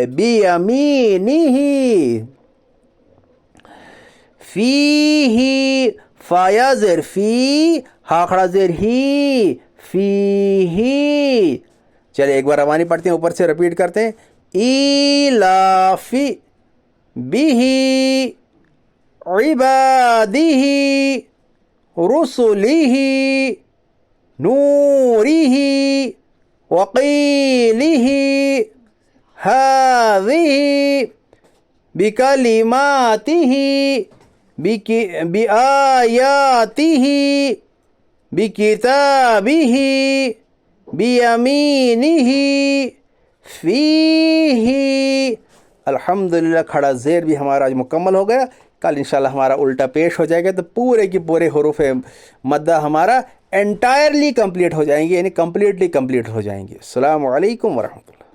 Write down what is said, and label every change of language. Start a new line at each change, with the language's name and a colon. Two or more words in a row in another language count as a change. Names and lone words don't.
Arabic: बियमीनिही।
Urdu: فیہی، فا یا زیر فی، ہا کھڑا زیر ہی، فیہی. چلیے ایک بار روانی پڑھتے ہیں، اوپر سے ریپیٹ کرتے ہیں.
Arabic: इलाफी, بِهِ عِبَادِهِ رُسُلِهِ نُورِهِ وَقِيلِهِ هَذِهِ بِكَلِمَاتِهِ بِآيَاتِهِ بِكِتَابِهِ بِيَمِينِهِ فِيهِ.
Urdu: الحمدللہ کھڑا زیر بھی ہمارا آج مکمل ہو گیا. کل انشاءاللہ ہمارا الٹا پیش ہو جائے گا تو پورے کی پورے حروف مدہ ہمارا
English: entirely complete
Urdu: ہو جائیں گے، یعنی
English: completely complete
Urdu: ہو جائیں گے.
Arabic: السلام علیکم ورحمۃ اللہ.